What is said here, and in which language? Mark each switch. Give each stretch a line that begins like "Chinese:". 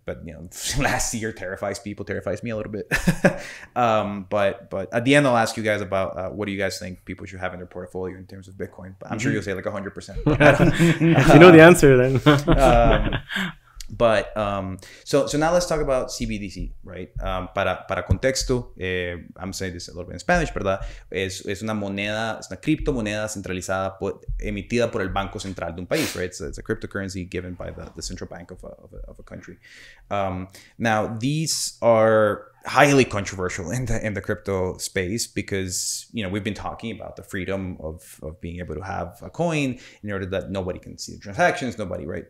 English: But last year terrifies me a little bit. But at the end, I'll ask you guys about what do you guys think people should have in their portfolio in terms of Bitcoin. But I'm sure you'll say like 100%. If you know the answer, then. But so now let's talk about CBDC, right?
Spanish: Para contexto,
English: I'm saying this a little bit in Spanish,
Spanish: ¿verdad? Es una moneda, es una criptomoneda centralizada emitida por el Banco Central de un país,
English: right? It's a cryptocurrency given by the central bank of a country. Now, these are highly controversial in the crypto space because, we've been talking about the freedom of being able to have a coin in order that nobody can see the transactions, right?